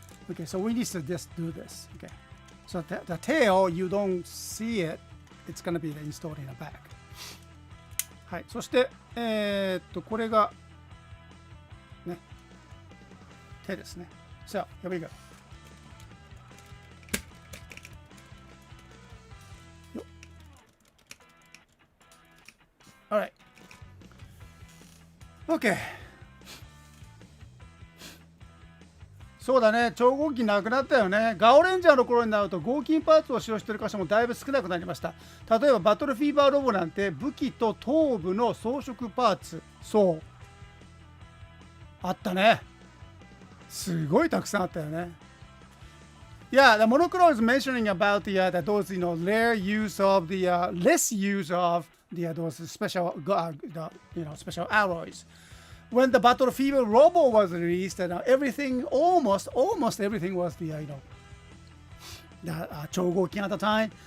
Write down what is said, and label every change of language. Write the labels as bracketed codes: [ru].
[en] Okay, so we need to just do this. Okay. So the tail, you don't see it. It's gonna be installed in the back. [ja] はい。そして、これが、ね、手ですね。 [en] So, here we go. OK。 [ja] そうだね、超合金なくなったよね。ガオレンジャーの頃になると合金パーツを使用している箇所もだいぶ少なくなりました。例えばバトルフィーバーロボなんて武器と頭部の装飾パーツ、そうあったね。すごいたくさんあったよね。 [en] Yeah, the monochrome is mentioning about that those rare use of the less use of those special special alloys. When the Battlefield Robo was released, everything almost everything was the Chogokin at the time.